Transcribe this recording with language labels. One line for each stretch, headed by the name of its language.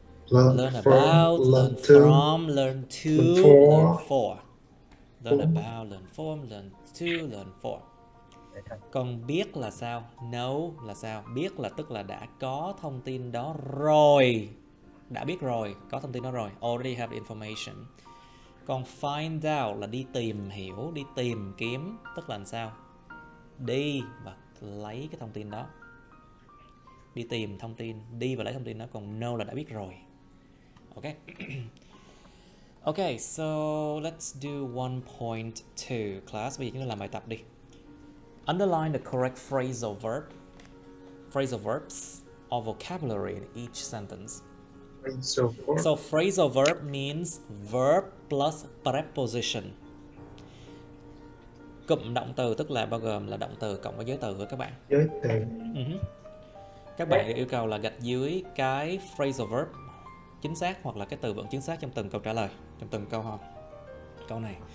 English: Learn about, learn from, learn to, learn for. Learn about, learn from, learn to, learn for.
Vietnamese: Còn biết là sao? Know là sao? Biết là tức là đã có thông tin đó rồi. Đã biết rồi, có thông tin đó rồi.
English: Already have the information.
Vietnamese: Còn find out là đi tìm hiểu, đi tìm kiếm. Tức là làm sao? Đi và lấy cái thông tin đó. Đi tìm thông tin, đi và lấy thông tin đó. Còn know là đã biết rồi. Ok. Ok,
English: so let's do 1.2 class.
Vietnamese: Bây giờ chúng ta làm bài tập đi.
English: Underline the correct phrasal verbs or vocabulary in each sentence. So phrasal verb means verb plus preposition.
Vietnamese: Cụm động từ tức là bao gồm là động từ cộng với giới từ với các bạn. Giới từ. Các bạn được yêu cầu là gạch dưới cái phrasal verb chính xác hoặc là cái từ vựng chính xác trong từng câu trả lời, trong từng câu này.